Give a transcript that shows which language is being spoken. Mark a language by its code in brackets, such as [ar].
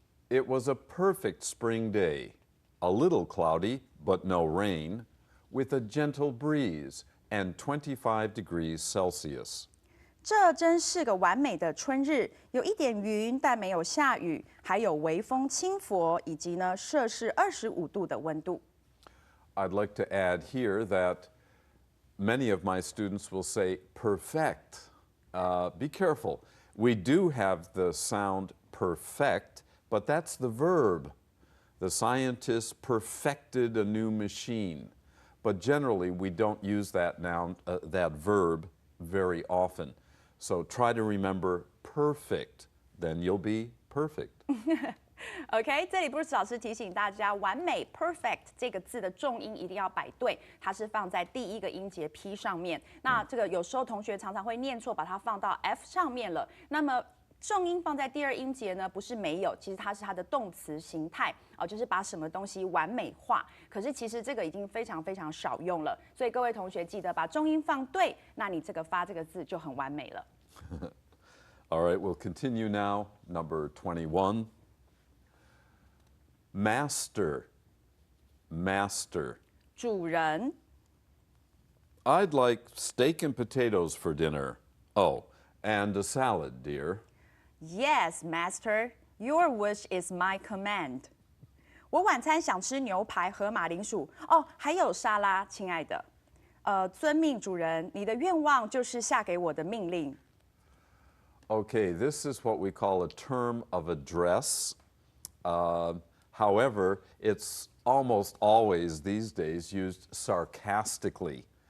[en] It was a perfect spring day, a little cloudy, but no rain, with a gentle breeze and 25 degrees Celsius. [zh] 这真是个完美的春日，有一点云，但没有下雨，还有微风轻拂，以及呢摄氏25度的温度。 [en] I'd like to add here that many of my students will say perfect. Be careful. We do have the sound perfect, but that's the verb. The scientists perfected a new machine. But generally, we don't use that noun, that verb very often. So try to remember perfect, then you'll be perfect. [zh] OK， 这里 Bruce 老师提醒大家，完美 perfect 这个字的重音一定要摆对，它是放在第一个音节 P 上面。那这个有时候同学常常会念错，把它放到 F 上面了。那么重音放在第二音节呢，不是没有，其实它是它的动词形态哦，就是把什么东西完美化。可是其实这个已经非常非常少用了，所以各位同学记得把重音放对，那你这个发这个字就很完美了。 [en] All right, we'll continue now. Number 21. Master. Master. [zh] 主人。 [en] I'd like steak and potatoes for dinner. Oh, and a salad, dear. Yes, master. Your wish is my command. [zh] 我晚餐想吃牛排和马铃薯。哦，还有沙拉，亲爱的。遵命，主人，你的愿望就是下给我的命令。 [en] Okay, this is what we call a term of address. However, it's almost always these days used sarcastically.